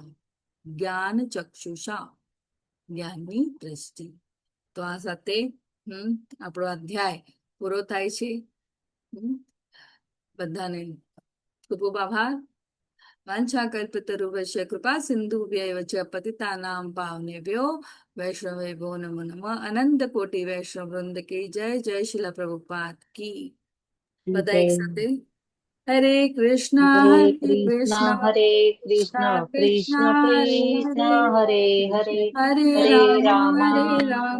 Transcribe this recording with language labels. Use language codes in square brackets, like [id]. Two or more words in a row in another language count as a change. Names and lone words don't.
[gu] જ્ઞાન ચક્ષુષા, જ્ઞાનની દ્રષ્ટિ. તો આ સાથે આપણો અધ્યાય પૂરો થાય છે. બધાને ખૂબ ખૂબ આભાર. [sa] वांछाकल्पतरुभ्यश्च कृपा सिंधुभ्यैव च पतितानां पावनेभ्यो वैष्णवेभ्यो नमो नमः. [hi] अनंत कोटि वैष्णव वृंद की जय. जय शीला प्रभुपाद की. [gu] બધા એક સાથે [sa] हरे कृष्ण હરે કૃષ્ણ कृष्ण हरे कृष्ण કૃષ્ણ કૃષ્ણ કૃષ્ણ कृष्ण हरे हरे હરે હરે રામ રામ हरे राम